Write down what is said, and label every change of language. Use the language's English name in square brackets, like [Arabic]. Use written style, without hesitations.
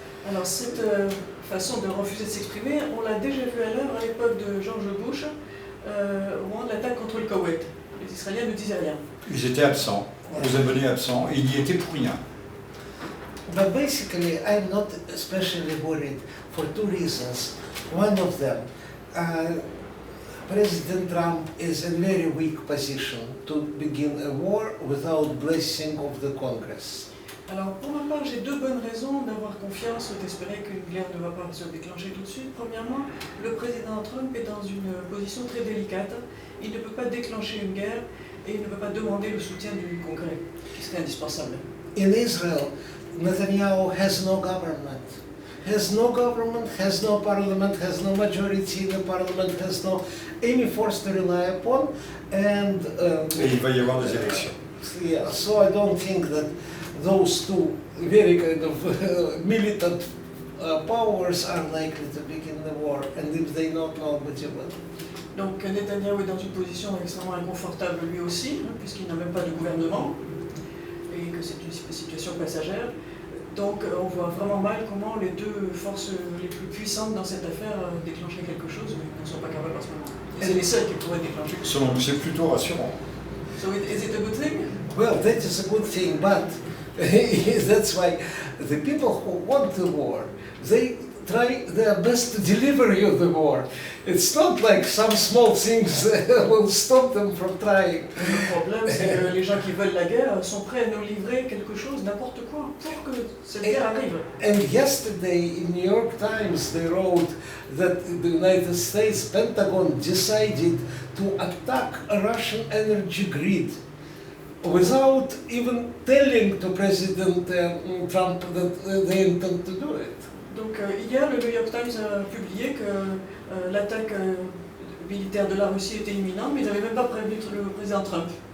[French] Alors cette façon de refuser de s'exprimer, on l'a déjà vu à l'heure à l'époque de George Bush, au moment de l'attaque contre le Koweït. Les Israéliens ne disaient rien. Ils étaient absents, les abonnés absents, et ils n'y étaient pour rien. [English] But basically, I'm not especially worried for two reasons. One of them, President Trump is in a very weak position to begin a war without blessing of the Congress. [French] Alors, pour ma part, j'ai deux bonnes raisons d'avoir confiance ou d'espérer qu'une guerre ne va pas se déclencher tout de suite. Premièrement, le président Trump est dans une position très délicate. Il ne peut pas déclencher une guerre et il ne peut pas demander le soutien du Congrès, qui serait indispensable. [English] In Israel, Netanyahu has no government. Has no government, has no parliament, has no majority in the parliament, has no any force to rely upon, and [French] Et il va y avoir des élections. [English] yeah, so I don't think that those two very kind of militant powers are likely to begin the war, and if they don't, nobody will. [French] Donc Netanyahou est dans une position extrêmement inconfortable lui aussi, puisqu'il n'a même pas de gouvernement, et que c'est une situation passagère. Donc on voit vraiment mal comment les deux forces les plus puissantes dans cette affaire déclencher quelque chose, mais elles ne sont pas capables en ce moment. Et c'est les seuls qui pourraient déclencher. Selon nous, c'est plutôt rassurant. [English] So is it a good thing? Well, that is a good thing, but that's why the people who want the war, they try their best to deliver you the war. It's not like some small things will stop them from trying. [French] Le problème, c'est que les gens qui veulent la guerre sont prêts à nous livrer quelque chose, n'importe quoi, pour que cette guerre arrive. [English] And yesterday in New York Times they wrote that the United States Pentagon decided to attack a Russian energy grid without even telling to President Trump that they intend to do it. [French] Donc hier, le New York Times a publié que l'attaque militaire de la Russie était imminente, mais ils n'avaient même pas prévenu le président Trump.